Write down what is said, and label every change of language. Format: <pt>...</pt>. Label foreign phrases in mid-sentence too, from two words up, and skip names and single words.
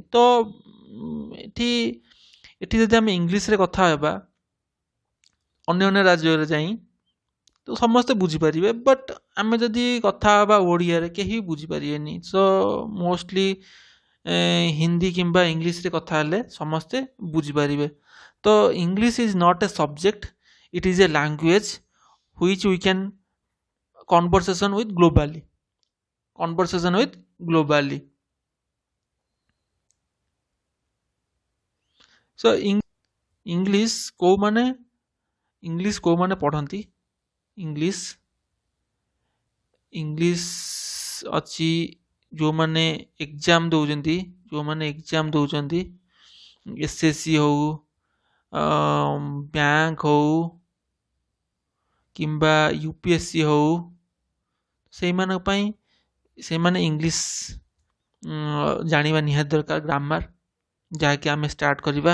<or>ତ ଏଠି ଯଦି ଆମେ ଇଂଲିଶରେ କଥା ହେବା ଅନ୍ୟ ରାଜ୍ୟରେ ଯାଇ, ତ ସମସ୍ତେ ବୁଝିପାରିବେ। ବଟ୍ ଆମେ ଯଦି କଥା ହେବା ଓଡ଼ିଆରେ କେହି ବୁଝିପାରିବେନି।</or> <en>So mostly</en> <or>ହିନ୍ଦୀ କିମ୍ବା ଇଂଲିଶରେ କଥା ହେଲେ ସମସ୍ତେ ବୁଝିପାରିବେ।</or> <en>ତ English is not a subject, it is a language which we can conversation with globally. So English</en> <or>କୋଉମାନେ ପଢ଼ନ୍ତି? ଇଂଲିଶ ଅଛି ଯେଉଁମାନେ ଏକ୍ଜାମ୍ ଦେଉଛନ୍ତି, SSC ହଉ, ବ୍ୟାଙ୍କ ହଉ କିମ୍ବା UPSC ହଉ, ସେଇମାନଙ୍କ ପାଇଁ ସେମାନେ ଇଂଲିଶ ଜାଣିବା ନିହାତି ଦରକାର, ଗ୍ରାମାର, ଯାହାକି ଆମେ ଷ୍ଟାର୍ଟ କରିବା।</or>